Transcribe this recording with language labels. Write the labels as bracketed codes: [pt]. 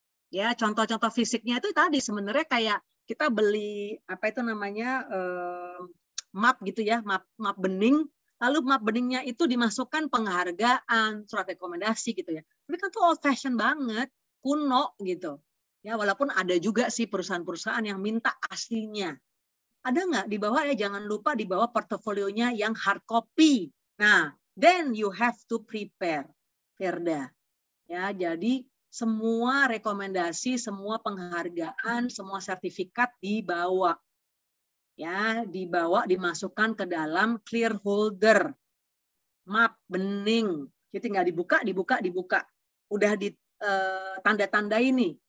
[id] Ya, contoh-contoh fisiknya itu tadi sebenarnya kayak kita beli apa itu namanya map gitu ya, map bening, lalu map beningnya itu dimasukkan penghargaan, surat rekomendasi gitu ya. Tapi kan tuh old fashion banget, kuno gitu. Ya, walaupun ada juga sih perusahaan-perusahaan yang minta aslinya. Ada nggak di bawah ya, jangan lupa di bawah portofolionya yang hard copy. [en] Nah, then you have to prepare, Firda. [id] Ya, jadi semua rekomendasi, semua penghargaan, semua sertifikat dibawa. Ya, dibawa dimasukkan ke dalam clear holder. Map bening. Jadi tinggal dibuka. Udah di tanda-tanda ini.